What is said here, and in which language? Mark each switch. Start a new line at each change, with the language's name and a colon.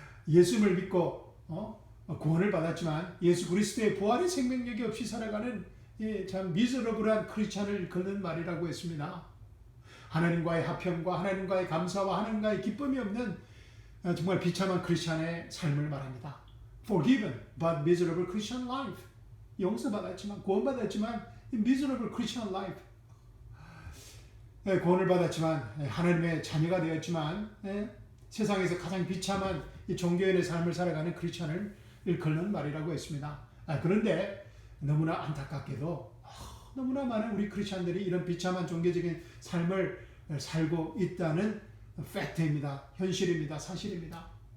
Korean: 예수를 믿고 구원을 받았지만 예수 그리스도의 부활의 생명력이 없이 살아가는 참 미저러블한 크리스찬을 걷는 말이라고 했습니다. 하나님과의 화평과 하나님과의 감사와 하나님과의 기쁨이 없는 정말 비참한 크리스찬의 삶을 말합니다.
English: Forgiven but miserable Christian life.
Korean: 용서받았지만 구원받았지만
English: miserable Christian life.
Korean: 구원을 받았지만 하나님의 자녀가 되었지만 세상에서 가장 비참한 종교인의 삶을 살아가는 크리스찬을 일컫는 말이라고 했습니다. 그런데 너무나 안타깝게도 너무나 많은 우리 크리스찬들이 이런 비참한 종교적인 삶을 살고 있다는 팩트입니다. 현실입니다. 사실입니다.